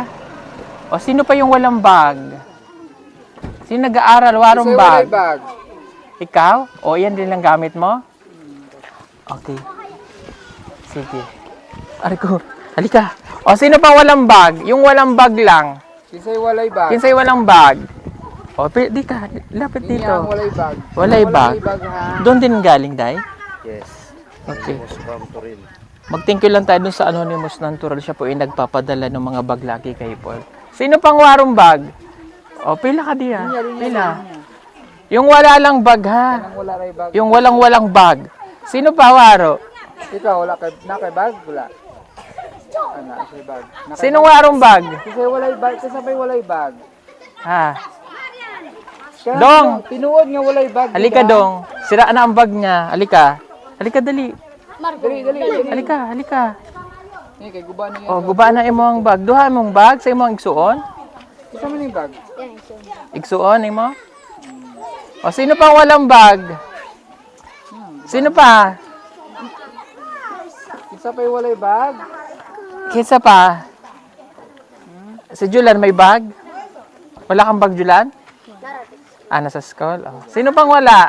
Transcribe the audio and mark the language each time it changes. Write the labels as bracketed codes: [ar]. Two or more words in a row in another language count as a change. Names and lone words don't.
[tl] Sino pa yung walang bag? Sino nag-aaral? Warong bag? Ikaw? Yan din lang gamit mo? Okay. Sige. Ariko, halika. Sino pa walang bag? Yung walang bag lang. [ceb] Kinsay walay bag. Kinsay walang bag? Di ka. Lapit dito. Niya ang walay bag. Walay bag. Ha? [tl] Doon din galing, [ceb] Day? [en] Yes. Okay. From Toril. [tl] Mag- [en] thank you [tl] lang tayo dun sa Anonymous Natural. Siya po ay nagpapadala ng mga bag lagi kay Paul. Sino pang warong bag? [ceb] O, pila ka diya. Pila. [tl] Yung wala lang bag, ha? [ceb] Nang wala ray bag. [tl] Yung walang bag. Sino pa waro? [ceb] Ikaw, wala kay, na kay bag? Wala. Ano, kay bag. Na kay [tl] Sinong warong bag? [ceb] Kasi walay bag, kasabay walay bag. Ha? [tl] Kaya, [ceb] Dong! Tinuod nga walay bag. [tl] Halika, Dong. Sira na ang bag niya. Halika. Halika, dali. [ceb] Dali. [tl] Halika. [ceb] Eh, kay guba na yan. O, guba na imo ang bag. Duha mong bag sa imong igsuon. [tl] Isa man yung bag. [ceb] Igsuon, imo? O, [tl] sino pang walang bag? Sino pa? [ceb] Isa pa yung walay bag. Kisa pa? Si Julan may bag? [tl] Wala kang bag, Julan? Nasa school? Oh. Sino pang wala?